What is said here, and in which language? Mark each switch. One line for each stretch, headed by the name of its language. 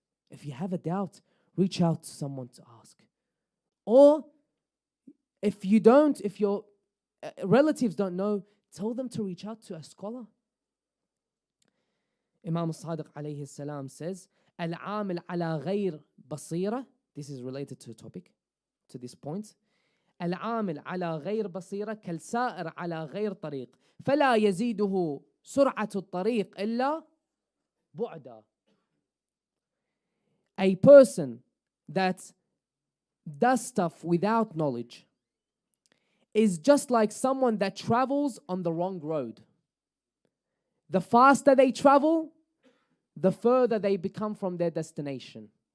English: If you have a doubt, reach out to someone to ask. Or if your relatives don't know, tell them to reach out to a scholar. Imam al-Sadiq alayhi salam says,
Arabic: Al-amil ala ghayr basira.
English: This is related to the topic, to this point.
Arabic: العامل على غير بصيرة كالسائر على غير طريق فلا يزيده سرعة الطريق إلا بعدا.
English: A person that does stuff without knowledge is just like someone that travels on the wrong road. The faster they travel, the further they become from their destination.